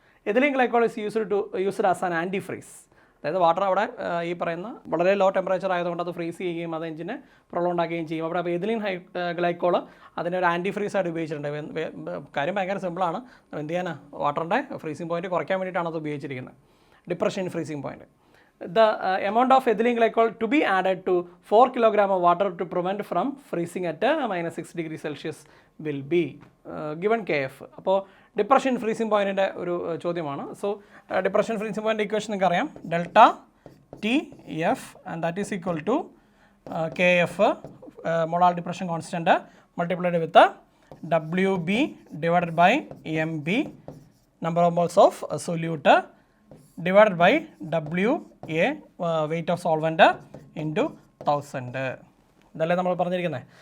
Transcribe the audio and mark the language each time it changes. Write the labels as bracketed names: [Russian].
[English] Ethylene glycol is used as an antifreeze. [Malayalam] അതായത് water അവിടെ ഈ പറയുന്ന വളരെ ലോ ടെമ്പറേച്ചർ ആയതുകൊണ്ട് അത് ഫ്രീസ് ചെയ്യുകയും അത് എഞ്ചിനെ പ്രൊളോണ്ടാക്കുകയും ചെയ്യും. അവിടെ അപ്പോൾ എഥിലീൻ ഗ്ലൈക്കോൾ അതിനെ ഒരു ആൻറ്റി ഫ്രീസ് ആയിട്ട് ഉപയോഗിച്ചിട്ടുണ്ട്. കാര്യം ഭയങ്കര സിമ്പിളാണ്. എന്ത് ചെയ്യാനാ, വാട്ടറിൻ്റെ ഫ്രീസിംഗ് പോയിൻറ്റ് കുറയ്ക്കാൻ വേണ്ടിയിട്ടാണ് അത് ഉപയോഗിച്ചിരിക്കുന്നത്. [English] Depression freezing point. The amount of ethylene glycol to be added to 4 kg of water to prevent from freezing at -6 degrees Celsius will be given Kf. [Malayalam] അപ്പോൾ ഡിപ്രഷൻ ഫ്രീസിംഗ് പോയിൻറ്റിൻ്റെ ഒരു ചോദ്യമാണ്. So depression freezing point equation നിങ്ങൾക്ക് അറിയാം. [English] ΔTF and that is equal to KF molar depression constant multiplied with WB divided by MB number of moles of solute divided by WA weight of solvent into 1000. [Malayalam] ഇതല്ലേ നമ്മൾ പറഞ്ഞിരിക്കുന്നത്.